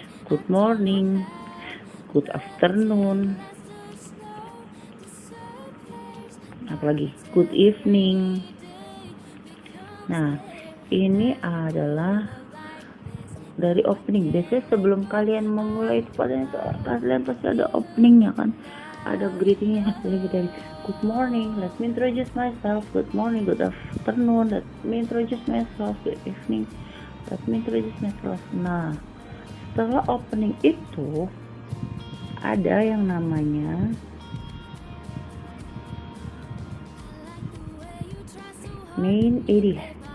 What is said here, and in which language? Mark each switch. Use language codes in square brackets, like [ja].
[en] Good morning, good afternoon, [id] apalagi [en] good evening. [id] Nah, ini adalah dari opening. Biasanya sebelum kalian memulai itu kalian pasti ada openingnya kan, ada greetingnya. Jadi dari [en] good morning, let me introduce myself. Good morning, good afternoon, let me introduce myself. Good evening, let me introduce myself. [id] Nah, setelah opening itu ada yang namanya main idea.